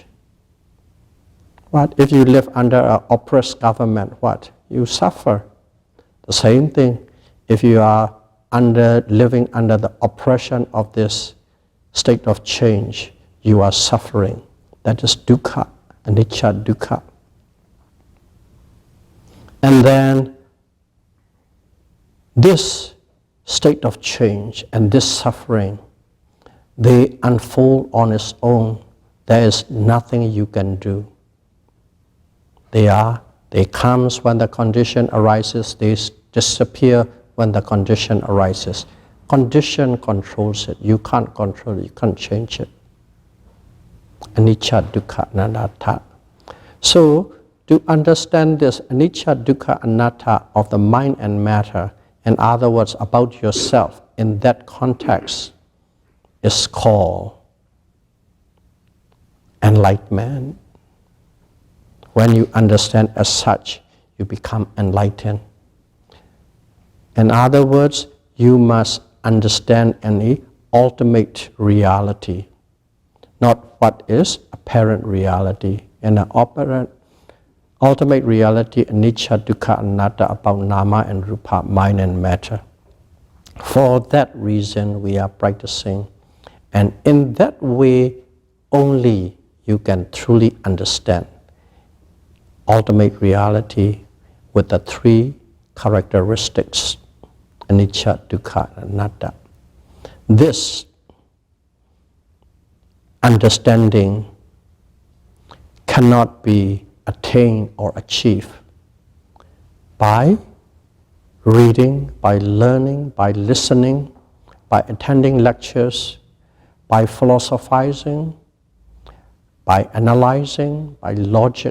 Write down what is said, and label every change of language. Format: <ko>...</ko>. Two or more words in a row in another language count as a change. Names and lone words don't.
<en>What? If you live under an oppressed government, what? You suffer. The same thing, if you are living under the oppression of this state of change, you are suffering. That is</en> <pi>dukkha, anicca dukkha.</pi> <en>And then this state of change and this suffering, they unfold on its own. There is nothing you can do. They come when the condition arises, they disappear when the condition arises. Condition controls it. You can't control it, you can't change it.</en> <pi>Anicca, dukkha, anatta.</pi> <en>So, to understand this</en> <pi>anicca, dukkha, anatta</pi> <en>of the mind and matter, in other words, about yourself, in that context, is called enlightenment. When you understand as such, you become enlightened. In other words, you must understand any ultimate reality, not what is apparent reality. In an ultimate reality,</en> <pi>anicca, dukkha, anatta,</pi> <en>about nama and rupa, mind and matter. For that reason, we are practicing, and in that way only you can truly understand ultimate reality with the three characteristics,</en> <pi>anicca, dukkha, anatta.</pi> <en>This understanding cannot be attained or achieved by reading, by learning, by listening, by attending lectures, by philosophizing, by analyzing, by logic.</en>